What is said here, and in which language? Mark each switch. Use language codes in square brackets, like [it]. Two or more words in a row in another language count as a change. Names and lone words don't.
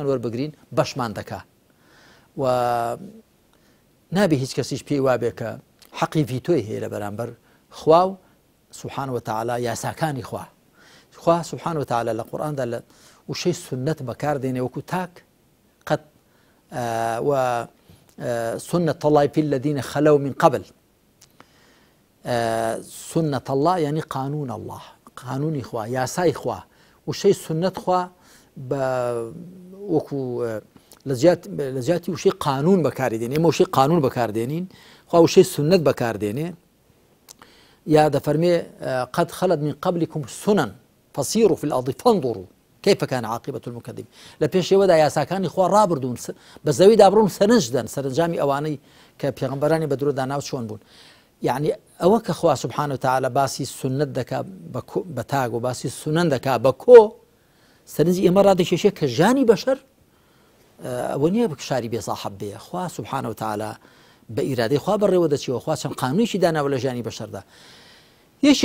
[ckb] وەربگرین بەشمان دەکا و نابێ هیچ کەسیش پێی وابێ کە حەقی ڤیتۆی هەیە لە بەرامبەر خوا و [ar] سوبحانه وتعالى [ckb] یاساکانی خوا [ar] سبحانه وتعالى [ckb] لە قورئاندا لە وشەی سنەت بەکاردێنێ وەکو تاک قەت و [ar] سنة الله في الذين خلوا من قبل سنة الله يعني قانون الله [ckb] قانونی خوا یاسای خوا وشەی سنەت خوا وەکو لە جیاتی وشەی قانون بەکاردێنێ ئێمە وشەی قانون بەکاردێنین خوا وشەی سنەت بەکاردێنێ یا دەفەرمێ [ar] قد خلت من قبلكم سنن فسيروا في الأرض فانظروا كيف كان عاقبة المكذبين [ckb] لە پێشەوەدا یاساکانی خوا ڕابردوون بە زەویدا بڕۆن سەرنجدەن سەرنجامی ئەوانەی کە پێغەمبەرانی بە درۆ داناو چۆن بوون يعني ئەوە کە خوا [ar] سبحانه وتعالى [ckb] باسی سنت دەکا بە تاگ و باسی سنن دەکا بە کۆ سەرنجی ئێمە ڕادەکێشێ کە ژانی بەشەر ئەوە نییە بکشاری بێساحەب بێ خوا [ar] سبحانه وتعالى [ckb] بە ئیرادەی خوا بەڕێوە دەچێەوە خوا چەند قانونیشی داناوە لە ژانی بەشەردا یەکێ